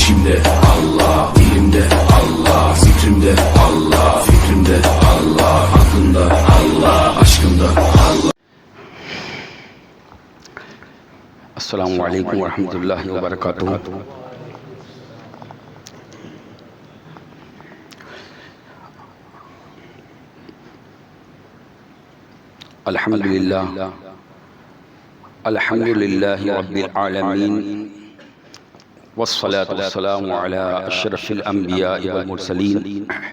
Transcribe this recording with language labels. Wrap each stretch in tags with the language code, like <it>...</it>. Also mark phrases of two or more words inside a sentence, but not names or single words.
<tr>Kalbimde Allah, dilimde Allah, zikrimde Allah, fikrimde Allah, aklımda Allah, aşkımda Allah.</tr> <ar>السلام عليكم ورحمة الله وبركاته. الحمد لله، الحمد لله رب العالمين، والصلاة والسلام على أشرف الأنبياء والمرسلين</ar>